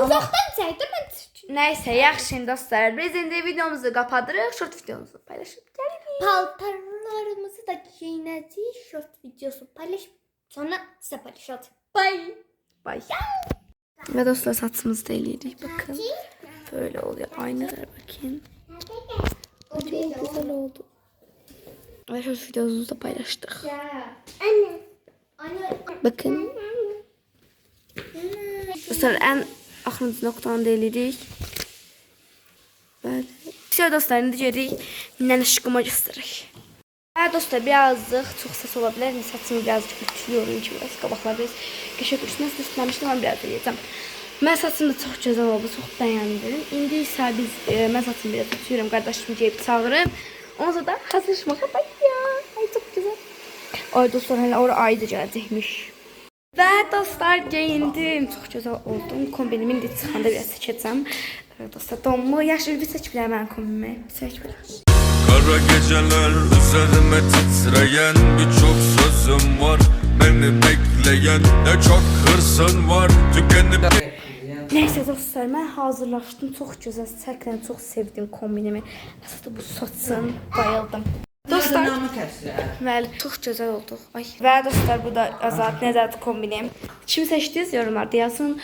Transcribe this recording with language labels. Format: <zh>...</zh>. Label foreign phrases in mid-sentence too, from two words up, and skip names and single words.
<az>Uzaqdan çəkdim mən. Nəysə, yaxşı dostlar. Biz indi videomuzu kapatırıq, short videomuzu paylaşıb gəlirik. Paltarlarımızı da giyinəcəyik. Short videosu paylaşıb sonra sizə paylaşacağıq.</az> <en>Bye. Bye.</en> <az>Və dostlar, saçımızı da eləyirik.</az> <tr>Bakın. Böyle oluyor. Aynalara bakın. Çok güzel oldu. Ve short videomuzu da paylaştık. Anne. Anne. Bakın.</tr> <az>Dostlar, en axırıncı noktanı da eləyirik.</az> <tr>Böyle. Şöyle</tr> <az>dostlar, indi gedirik. Nənə şıqıma göstərək. Hə dostlar, birazcık çox səs ola bilər. İndi saçımı birazcık ütülüyorum ki, biraz qabaqlar biraz qəşəng üstünə üstləmişdim, amma biraz da yeyəcəm. Mən saçım da çox gözəl oldu, çox bəyəndim. İndi isə biz mən saçımı biraz ütülüyorum, qardaşımı gəlib çağırım. Ondan sonra da hazırlaşmağa başlayaq. Ay çox gözəl. Ay dostlar, hələ ora ayda gələcəkmiş. Və dostlar, geyindim. Çox gözəl oldum. Kombinimin indi çıxanda biraz çəkəcəm. Dostlar, donmu, yaşıl bir çək bilər mənim kombinimi. Çək bilər.</az> <tr>Kara geceler üzerime titreyen birçok sözüm var. Beni bekleyen ne çok hırsın var. Tükenip</tr> <az>Nəysə dostlar, mən hazırlaşdım. Çox gözəl çəklə, çox sevdim kombinimi. Əsasda bu saçım, bayıldım. Dostlar, Namı kəsir. bəli, çox gözəl olduq. Ay. Və dostlar, bu da Azad Nəzət kombinim. Kim seçdiniz yorumlarda yazın.</az>